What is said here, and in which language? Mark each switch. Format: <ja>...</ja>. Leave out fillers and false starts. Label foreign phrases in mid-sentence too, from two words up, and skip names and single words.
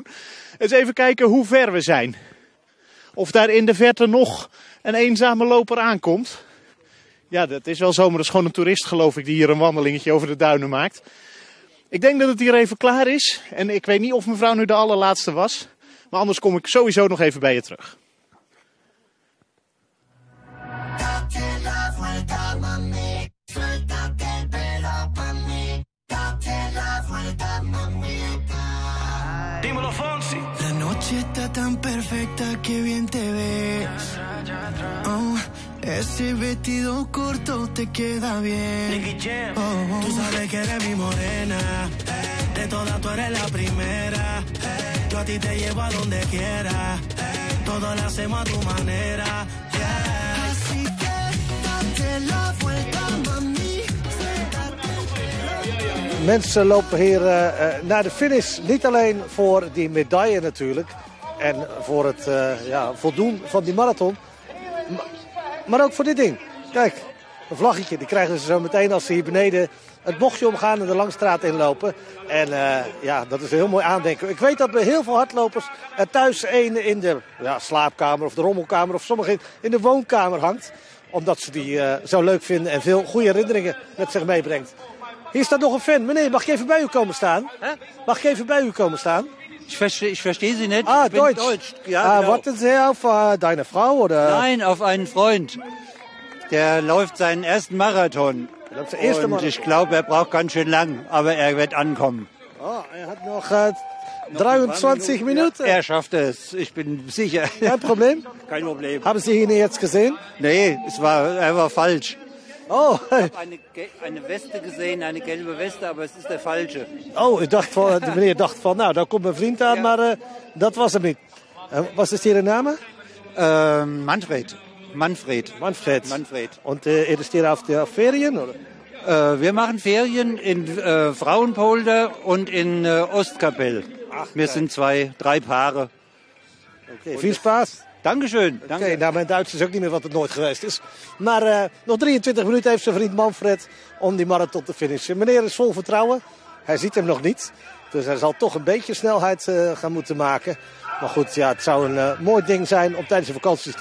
<nl>Eens even kijken hoe ver we zijn. Of daar in de verte nog een eenzame loper aankomt. Ja, dat is wel zo, maar dat is gewoon een toerist geloof ik die hier een wandelingetje over de duinen maakt. Ik denk dat het hier even klaar is. En ik weet niet of mevrouw nu de allerlaatste was. Maar anders kom ik sowieso nog even bij je terug.</nl> <es>Dímelo, Fonsi. La noche está tan perfecta que bien te ves. Oh, ese vestido corto te queda bien. Oh, tú sabes que eres mi morena. De todas tú eres la primera. Yo a ti te llevo a donde quiera. Todo lo hacemos a tu manera. Yeah. Así que date la vuelta, mami.</es> <nl>Mensen lopen hier naar de finish. Niet alleen voor die medaille natuurlijk. En voor het voldoen van die marathon. Maar ook voor dit ding. Kijk, een vlaggetje. Die krijgen ze zo meteen als ze hier beneden het bochtje omgaan en de Langstraat inlopen. En dat is een heel mooi aandenken. Ik weet dat bij heel veel hardlopers er thuis één in de slaapkamer of de rommelkamer of sommigen in de woonkamer hangt. Omdat ze die zo leuk vinden en veel goede herinneringen met zich meebrengt. Hier staat nog een fan. Meneer, mag ik even bij u komen staan? Mag ik even bij u komen staan?</nl> <de>Ich verstehe Sie nicht. Ah, ich bin Deutsch. Ja, genau. Warten Sie auf deine Frau, oder? Nein, auf einen Freund. Der läuft seinen ersten Marathon. Das ist der erste Und Marathon. ich glaube, er braucht ganz schön lang, aber er wird ankommen. Oh, hat noch 23 Minuten. Er schafft es, ich bin sicher. Kein Problem? Kein Problem. Haben Sie ihn jetzt gesehen? Nee, er war falsch. Oh. Ich habe eine Weste gesehen, eine gelbe Weste, aber es ist der falsche.</de> <nl>Oh, de meneer dacht van, nou, daar komt mijn vriend aan, maar dat was hem niet.</nl> <de>Was ist Ihre Name? Manfred. Manfred. Manfred. Und ist hier auf der Ferien, oder? Wir machen Ferien in Frauenpolder und in Ostkapelle. Wir sind 3 Paare.</de> <nl>Okay, veel Spaß.</nl> <de>Dankeschön.</de> <nl>Oké, nou mijn Duits is ook niet meer wat het nooit geweest is. Maar nog 23 minuten heeft zijn vriend Manfred om die marathon te finishen. Meneer is vol vertrouwen. Hij ziet hem nog niet. Dus hij zal toch een beetje snelheid gaan moeten maken. Maar goed, ja, het zou een mooi ding zijn om tijdens de vakanties te doen.</nl>